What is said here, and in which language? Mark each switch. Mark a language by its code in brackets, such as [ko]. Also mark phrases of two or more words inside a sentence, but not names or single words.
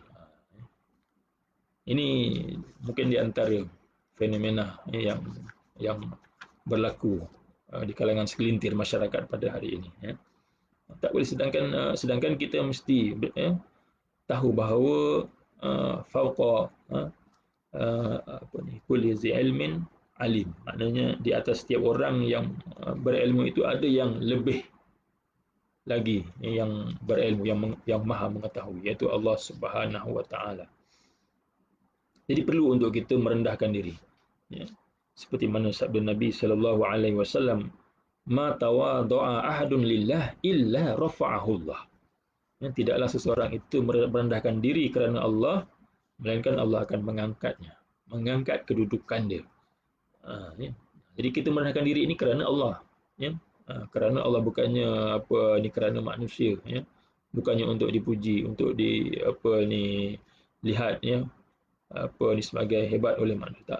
[ms] Ini mungkin di antara fenomena yang berlaku di kalangan segelintir masyarakat pada hari ini. Tak boleh, sedangkan kita mesti tahu bahawa [ar] فوق كل ذي علم عليم, [ms] maknanya di atas setiap orang yang berilmu itu ada yang lebih lagi yang berilmu, yang maha mengetahui, iaitu [ar] الله سبحانه وتعالى. [ms] Jadi perlu untuk kita merendahkan diri, seperti mana sabda Nabi [ar] صلى الله عليه وسلم, ما تواضع أحد لله إلا رفعه الله. [ms] Tidaklah seseorang itu merendahkan diri kerana Allah, melainkan Allah akan mengangkatnya, mengangkat kedudukan dia. Jadi kita merendahkan diri ini kerana Allah, kerana Allah, bukannya kerana manusia, bukannya untuk dipuji, untuk lihat sebagai hebat oleh manusia, tak.